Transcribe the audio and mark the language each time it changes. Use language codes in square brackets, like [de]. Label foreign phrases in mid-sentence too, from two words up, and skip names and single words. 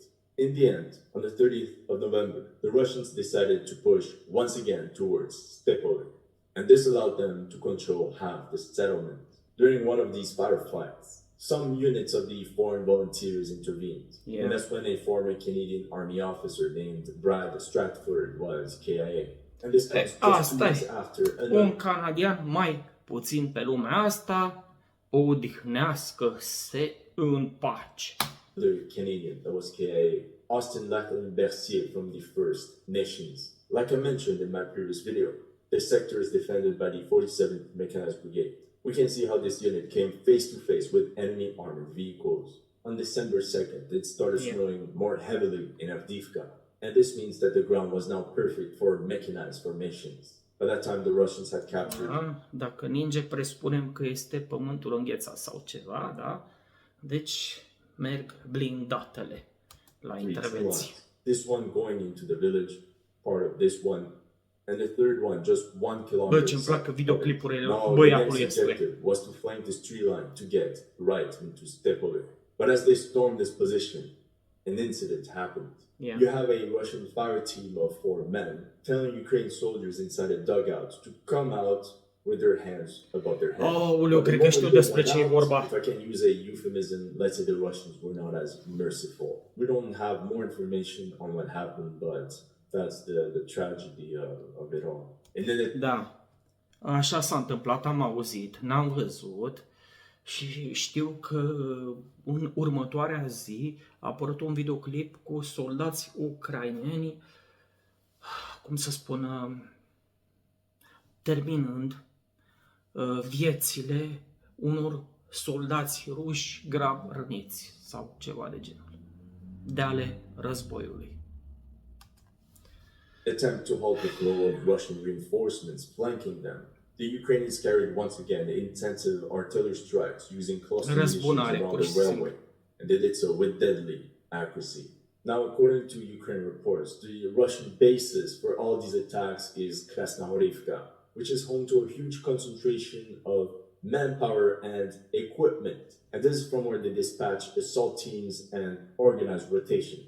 [en] In the end, on the 30th of November, the Russians decided to push once again towards Stepove, and this allowed them to control half the settlement. During one of these firefights, some units of the foreign volunteers intervened, and that's when a former Canadian Army officer named Brad Stratford was KIA. And this comes just 2 [ro] Asta [en] weeks [ro] e. [en] after [ro] Un [en] another [ro] canadian mai puțin pe lumea asta, odihnească-se în pace. [en] Canadian that was KIA, Austin Lachlan Bercier from the First Nations. Like I mentioned in my previous video, this sector is defended by the 47th Mechanized Brigade. We can see how this unit came face to face with enemy armored vehicles. On December 2nd, it started snowing more heavily in Avdiivka, and this means that the ground was now perfect for mechanized formations. By that time, the Russians had captured. [ro] Da? Dacă ninge, presupunem că este pământul înghețat sau ceva, da? Deci merg blindatele la 3 intervenții. [en] squads. This one going into the village, part of this one, and the third one just 1 kilometer. [ro] Bă, ce-mi plac videoclipurile [en] No, the [ro] băiatului [en] next [ro] ăsta. [en] objective was to flank this tree line to get right into Stepove. But as they stormed this position, an incident happened. Yeah. You have a Russian fire team of 4 men telling Ukrainian soldiers inside a dugout to come out with their hands above their heads. [ro] Aoleu, [en] But the [ro] cred că [en] moment [ro] știu [en] they [ro] despre [en] went [ro] ce e [en] out, [ro] vorba. [en] if I can use a euphemism, let's say the Russians were not as merciful. We don't have more information on what happened, but that's the tragedy of it all. And then it, [ro] Da, așa s-a întâmplat, am auzit, n-am văzut și știu că în următoarea zi a apărut un videoclip cu soldați ucraineni, cum să spun, terminând viețile unor soldați ruși grav răniți sau ceva de genul, de ale războiului. [en] attempt to halt the flow of Russian reinforcements flanking them. The Ukrainians carried once again intensive artillery strikes using cluster munitions [ro] Răzbunare, [en] around [ro] pur și [en] the [ro] simplu. [en] railway, and they did so with deadly accuracy. Now, according to Ukraine reports, the Russian basis for all these attacks is Krasnohorivka, which is home to a huge concentration of manpower and equipment. And this is from where they dispatch assault teams and organize rotations.